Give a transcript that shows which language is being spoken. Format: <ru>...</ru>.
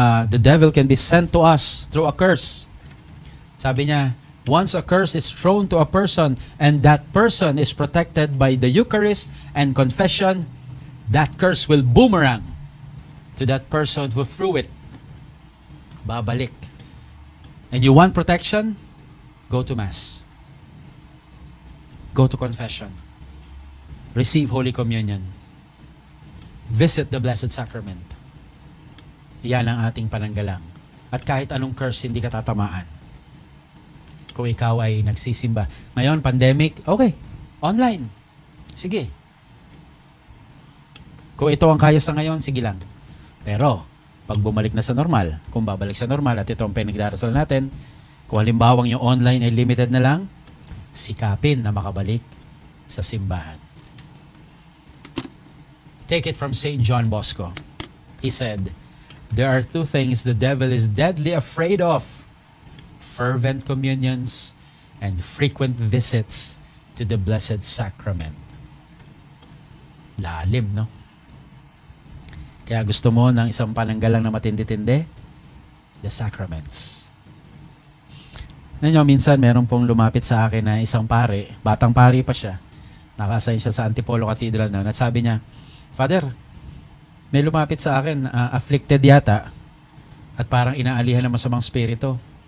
<en>The devil can be sent to us through a curse.</en> <tl>Sabi niya,</tl> <en>once a curse is thrown to a person and that person is protected by the Eucharist and confession, that curse will boomerang to that person who threw it.</en> <tl>Babalik.</tl> <en>And you want protection? Go to Mass. Go to confession. Receive Holy Communion. Visit the Blessed Sacrament.</en> <tl>Yan ang ating pananggalang. At kahit anong curse, hindi ka tatamaan. Kung ikaw ay nagsisimba. Ngayon, pandemic, okay. Online. Sige. Kung ito ang kaya sa ngayon, sige lang. Pero, pag bumalik na sa normal, kung babalik sa normal, at ito ang pinagdarasal natin, kung halimbawang yung online ay limited na lang, sikapin na makabalik sa simbahan.</tl> <en>Take it from St. John Bosco. He said, there are two things the devil is deadly afraid of: fervent communions and frequent visits to the Blessed Sacrament.</en> <tl>Lalim, no? Kaya gusto mo ng isang pananggalang na matindi-tindi?</tl> <en>The sacraments.</en> <tl>Nanyo, minsan meron pong lumapit sa akin na isang pare, batang pare pa siya, naka-assign siya sa Antipolo Cathedral noon, at sabi niya, Father, may lumapit sa akin, afflicted yata, at parang inaalihan ng masamang spirito.</tl>